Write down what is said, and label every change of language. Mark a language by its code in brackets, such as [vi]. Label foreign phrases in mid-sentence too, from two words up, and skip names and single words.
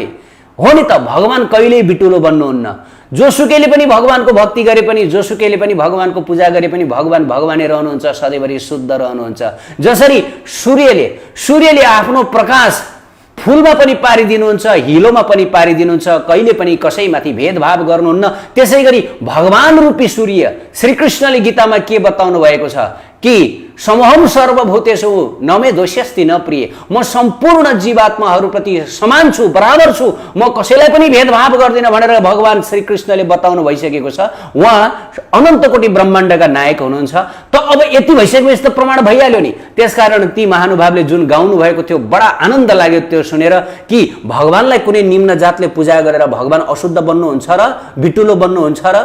[ne] हो नि त, भगवान कहिल्यै बिटुलो बन्नुहुन्न। जोसुकैले पनि भगवानको भक्ति गरे पनि, जोसुकैले पनि भगवानको पूजा गरे पनि भगवान भगवानै रहनुहुन्छ, सधैँभरि शुद्ध रहनुहुन्छ। जसरी सूर्यले आफ्नो प्रकाश फूलमा पनि पारिदिनुहुन्छ, हिलोमा पनि पारिदिनुहुन्छ, कहिले पनि कसैमाथि भेदभाव गर्नुहुन्न। त्यसैगरी भगवान रूपी सूर्य श्रीकृष्णले गीतामा के बताउनु भएको छ कि [sa] समहम सर्वभूतेषु न मे दोष्यस्ति न प्रिय। [ne] म सम्पूर्ण जीवात्माहरूप्रति समान छु, बराबर छु, म कसैलाई पनि भेदभाव गर्दिन भनेर भगवान श्रीकृष्णले बताउनु भइसकेको छ। उहाँ अनन्तकोटि ब्रह्माण्डका नायक हुनुहुन्छ। त अब यति भइसकेपछि त प्रमाण भइहाल्यो नि। त्यसकारण ती महानुभावले जुन गाउनु भएको थियो बडा आनन्द लाग्यो त्यो सुनेर कि भगवानलाई कुनै निम्न जातले पूजा गरेर भगवान अशुद्ध बन्नुहुन्छ र बिटुलो बन्नुहुन्छ र।